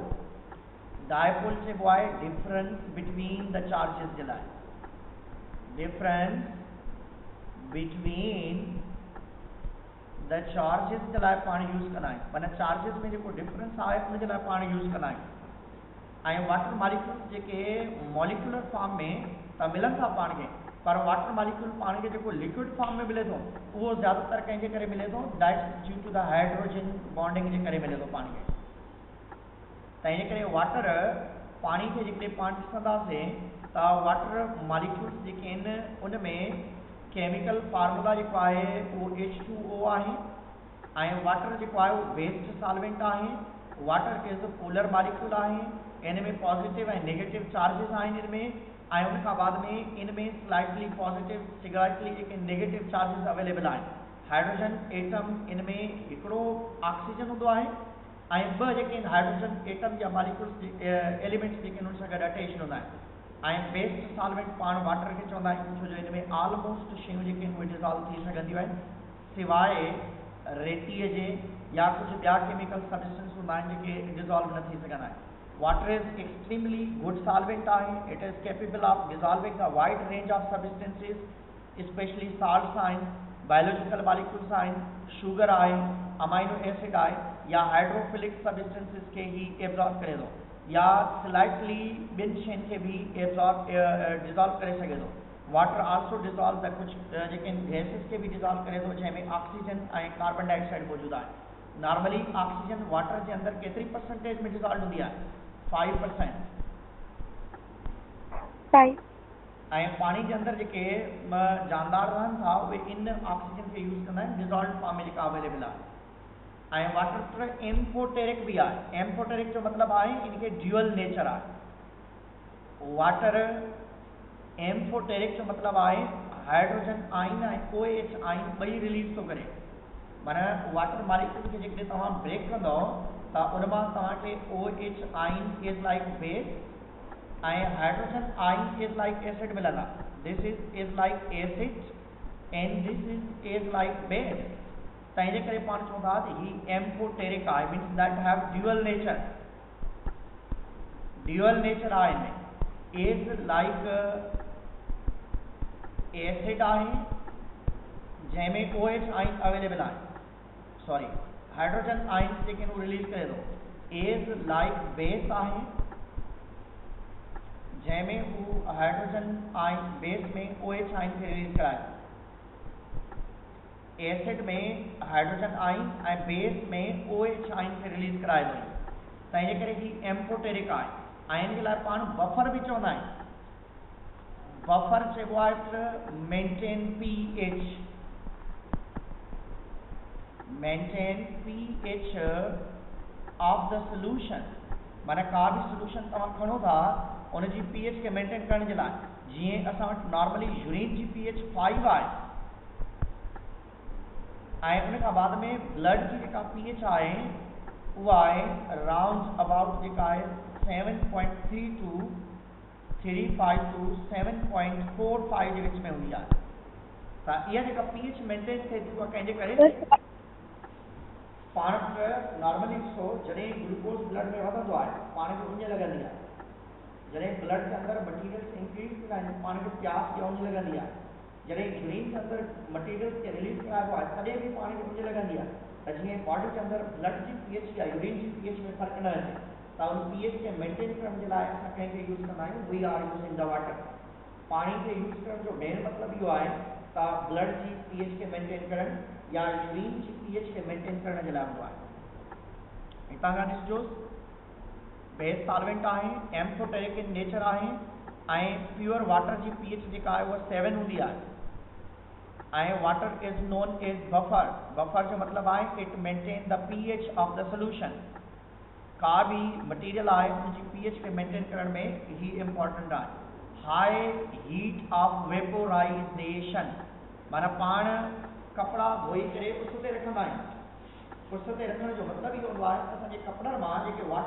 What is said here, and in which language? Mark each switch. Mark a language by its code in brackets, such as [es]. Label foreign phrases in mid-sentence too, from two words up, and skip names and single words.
[sd] डायपोल चइबो आहे [en] difference between the charges [sd] जे लाइ, [en] difference between the charges [sd] जे लाइ पाण यूज़ कंदा आहियूं। माना चार्जिस में जेको डिफरेंस आहे उन जे लाइ पाण यूज़ कंदा आहियूं। ऐं [en] water molecules [sd] जेके [en] molecular form [sd] में त मिलनि था पाण खे, पर [en] water molecule [sd] पाण खे जेको [en] liquid form [sd] में मिले थो उहो ज़्यादातर कंहिंजे करे मिले थो, [en] that's due to the hydrogen bonding [sd] जे करे मिले थो पाण खे। त इन करे वाटर पाणी खे जेकॾहिं पाण ॾिसंदासीं त [en] water molecules [sd] जेके आहिनि उन में [en] chemical formula [sd] जेको आहे उहो H2O आहे ऐं वाटर जेको आहे उहो [en] best solvent [sd] आहे। [en] water is polar molecule [sd] आहे, इन में पॉजिटिव ऐं नेगेटिव चार्जिस आहिनि इन में। ऐं उन खां बाद में इन में [en] slightly positive slightly [sd] जेके [en] negative charges available [sd] आहिनि। [en] hydrogen atom [sd] इन में हिकिड़ो ऑक्सीजन हूंदो आहे ऐं ॿ जेके आहिनि [en] hydrogen atom [sd] या [en] molecules elements [sd] जेके आहिनि उन सां गॾु अटैच हूंदा आहिनि। ऐं [en] best solvent [sd] पाण वाटर खे चवंदा आहियूं छो जो इन में ऑलमोस्ट शयूं जेके आहिनि उहे डिज़ॉल्व थी सघंदियूं आहिनि, सवाइ रेतीअ जे या कुझु ॿिया [en] chemical substance [sd] हूंदा आहिनि जेके डिज़ॉल्व न थी सघंदा आहिनि। [en] water is extremely good solvent [sd] आहे। [en] it is capable of dissolving a wide range of substances, specially salts [sd] आहिनि, [en] biological molecules [sd] आहिनि, शुगर आहे, [en] amino acid [sd] आहे या [en] hydrophilic substances [sd] खे ही एब्जॉर्ब करे थो या स्लाइटली ॿिनि शयुनि खे बि डिज़ॉल्व करे सघे थो। [en] water also dissolve the [sd] कुझु जेके गैसिस खे बि डिज़ॉल्व करे थो जंहिंमें ऑक्सीजन ऐं [en] carbon dioxide [sd] मौजूदु आहे। [en] normally oxygen water [sd] जे अंदरि केतिरी परसेंटेज में डिज़ॉल्व हूंदी आहे, 5%। ऐं पाणी जे अंदरि जेके जानदार रहनि था उहे इन ऑक्सीजन खे यूज़ कंदा आहिनि [en] dissolve form [sd] में जेका अवेलेबल आहे। ऐं [en] water amphoteric [sd] भी आहे। एम्फोटेरिक जो मतलब आहे इनके [en] dual nature [sd] आहे। [en] water amphoteric [sd] जो मतलब आहे [en] hydrogen ion [sd] ऐं [en] OH ion [sd] ॿई रिलीज़ थो करे। माना [en] water molecule [sd] खे जेकॾहिं तव्हां ब्रेक कंदव त उन मां तव्हांखे [en] OH ion is like base [sd] ऐं [en] hydrogen ion is like acid [sd] मिलंदा। [en] this is like acid and this is like base. [sd] तंहिंजे करे पाण चवंदा ही एम्फोटेरिक आहे, [en] means that have dual nature. dual nature [sd] आहे इनमें, [en] is like acid [sd] आहे जंहिंमें [en] OH ion available [sd] आहे [en] sorry hydrogen ions [sd] जेके रिलीज करे थो [en] as like base [sd] आहे जंहिंमें हू [en] hydrogen ion base [sd] में [en] OH ion [sd] खे रिलीज कराए थो एसिड में [en] hydrogen ion [sd] ऐं बेस में [en] OH ion [sd] खे रिलीज कराए थो त इन करे ही एम्फोटेरिक आहे ऐं इन जे लाइ पाण बफर बि चवंदा आहियूं बफर चइबो आहे त [en] maintain pH of the solution [sd] माना का भी सोल्यूशन तव्हां खणो था उनजी pH खे मेंटेन करण जे लाइ जीअं असां वटि नॉर्मली यूरिन जी pH 5 आहे ऐं उन खां बाद में ब्लड जी जेका pH आहे उहा आहे [en] round about [sd] जेका आहे 7.3 टू 3.5 टू 7.45 जे विच में हूंदी आहे त इहा जेका pH मेंटेन थिए थी उहा कंहिंजे करे पाण खे नॉर्मली ॾिसो जॾहिं ग्लूकोज ब्लड में वधंदो आहे पाण खे उञ लॻंदी आहे जॾहिं ब्लड के अंदर [en] materials increase [sd] थींदा आहिनि पाण खे प्यास या उञ लॻंदी आहे जॾहिं यूरिन के अंदर मटीरियल्स खे रिलीज कराइबो आहे तॾहिं बि पाण खे उञ लॻंदी आहे त जीअं बॉडी के अंदर ब्लड जी pH या यूरिन जी pH में फ़र्क़ु न अचे त उन pH खे मेंटेन करण जे लाइ असां कंहिंखे यूज़ कंदा आहियूं [en] we are using the water [sd] पाणी खे यूज़ करण जो मेन मतिलबु इहो आहे त ब्लड जी pH खे मेंटेन करण या यूरिन जी pH खे मेंटेन करण जे लाइ हूंदो आहे हितां खां ॾिसजोसि [en] base solvent [sd] आहे [en] amphoteric in nature [sd] आहे ऐं [en] pure water [sd] जी pH जेका आहे उहा 7 हूंदी आहे ऐं [en] water is known as buffer buffer [sd] जो मतिलबु आहे [en] it maintain the pH of the solution [sd] का भी मटीरियल आहे उनजी pH खे मेंटेन करण में ही इम्पॉर्टेंट आहे [en] high heat of [sd] वेपोराइजेशन माना पाण कपिड़ा धोई करे उस ते रखंदा आहियूं उस ते रखण जो मतिलबु इहो हूंदो आहे त असांजे कपिड़नि मां जेके वाटर